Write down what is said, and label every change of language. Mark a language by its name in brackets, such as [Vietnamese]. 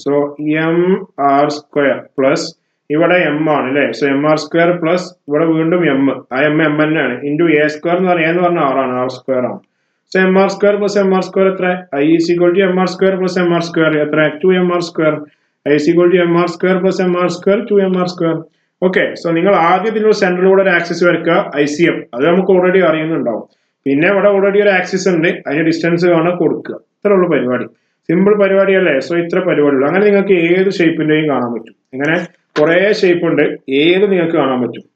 [Malayalam] So MR square plus ഇവിടെ M ആണ് അല്ലെ. സോ MR square പ്ലസ് ഇവിടെ വീണ്ടും M. ആ M തന്നെയാണ്. ഇൻറ്റു A square എന്ന് പറഞ്ഞാൽ R ആണ്. R square ആണ്. [English] So MR square plus MR square [Malayalam] എത്ര? [English] I is equal to MR square plus MR square എത്ര? 2MR square. I is equal to MR square plus MR square 2MR square. [Malayalam] Okay so നിങ്ങൾ ആദ്യം ഇതിലൂടെ സെന്ററിലൂടെ ഒരു axis വരയ്ക്കുക. ICM അത് നമുക്ക് already അറിയുന്നുണ്ടാവും. പിന്നെ ഇവിടെ ഓൾറെഡി ഒരു ആക്സിസ് ഉണ്ട്, അതിന് ഡിസ്റ്റൻസ് കാണാൻ കൊടുക്കുക. ഇത്ര ഉള്ള പരിപാടി. സിമ്പിൾ പരിപാടി അല്ലേ. സോ ഇത്ര പരിപാടിയുള്ളൂ. അങ്ങനെ നിങ്ങൾക്ക് ഏത് ഷേപ്പിന്റെയും കാണാൻ പറ്റും. ഇങ്ങനെ കുറെ ഷേപ്പ് ഉണ്ട്, ഏത് നിങ്ങൾക്ക് കാണാൻ പറ്റും.